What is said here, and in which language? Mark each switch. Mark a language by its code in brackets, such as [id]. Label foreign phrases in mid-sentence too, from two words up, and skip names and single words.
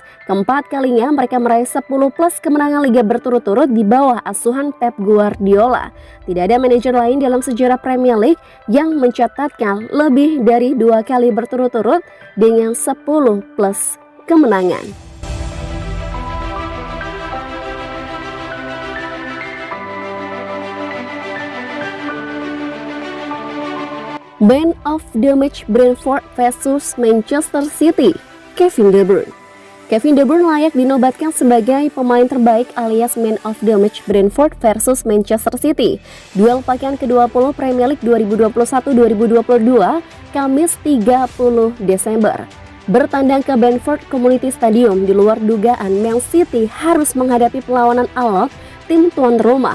[id] Keempat kalinya mereka meraih 10 plus kemenangan Liga berturut-turut di bawah asuhan Pep Guardiola. Tidak ada manajer lain dalam sejarah Premier League yang mencatatkan lebih dari 2 kali berturut-turut dengan 10 plus kemenangan. [en] Man of the Match Brentford vs Manchester City, Kevin De Bruyne. [id] Kevin De Bruyne layak dinobatkan sebagai pemain terbaik alias [en] Man of the Match [id] Brentford versus Manchester City. Duel pekan ke-20 Premier League 2021-2022, Kamis 30 Desember. Bertandang ke Brentford Community Stadium, di luar dugaan Man City harus menghadapi perlawanan alot tim tuan rumah.